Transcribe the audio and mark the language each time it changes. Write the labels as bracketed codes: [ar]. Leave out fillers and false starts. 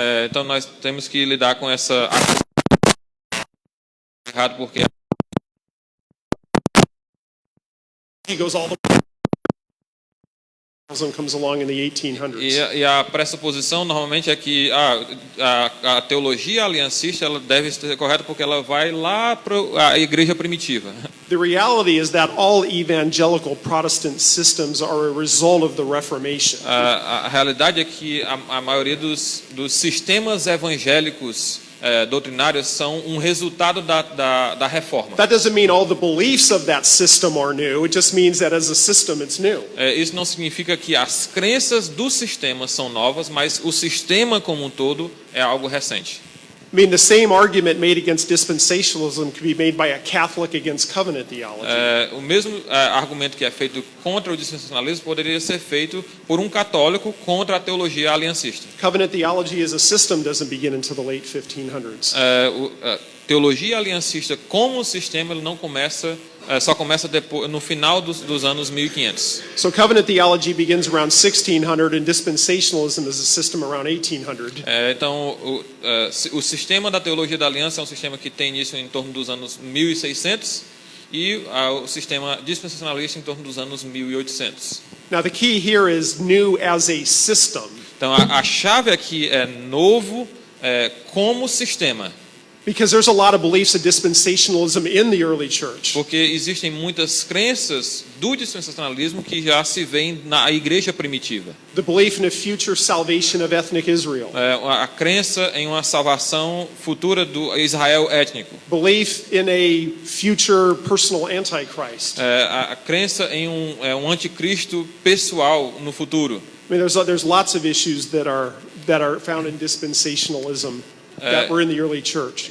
[pt] Então nós temos que lidar com essa errado porque [en] He goes all the comes along in the 1800s. [pt] e a pressuposição normalmente é que a teologia aliancista ela deve ser correta porque ela vai lá para a igreja primitiva. [en] The reality is that all evangelical Protestant systems are a result of the Reformation. [pt] A realidade é que a maioria dos sistemas evangélicos doutrinários são um resultado da reforma. [en] That doesn't mean all the beliefs of that system are new. It just means that as a system it's new. [pt] Isso não significa que as crenças do sistema são novas, mas o sistema como um todo é algo recente. [en] I mean, the same argument made against dispensationalism could be made by a Catholic against covenant theology. [pt] O mesmo argumento que é feito contra o dispensacionalismo poderia ser feito por um católico contra a teologia aliancista. [en] Covenant theology as a system doesn't begin until the late 1500s. [pt] Teologia aliancista como sistema ele não começa só começa depois, no final dos anos 1500. [en] So covenant theology begins around 1600 and dispensationalism is a system around 1800. [pt] Então o sistema da teologia da aliança é um sistema que tem início em torno dos anos 1600 e o sistema dispensacionalista em torno dos anos 1800. [en] Now the key here is new as a system. [pt] Então a chave aqui é novo como sistema. [en] Because there's a lot of beliefs of dispensationalism in the early church. [pt] Porque existem muitas crenças do dispensacionalismo que já se veem na igreja primitiva. [en] The belief in a future salvation of ethnic Israel. [pt] A crença em uma salvação futura do Israel étnico. [en] Belief in a future personal antichrist. [pt] A crença em um anticristo pessoal no futuro. [en] I mean, there's lots of issues that are found in dispensationalism that were in the early church.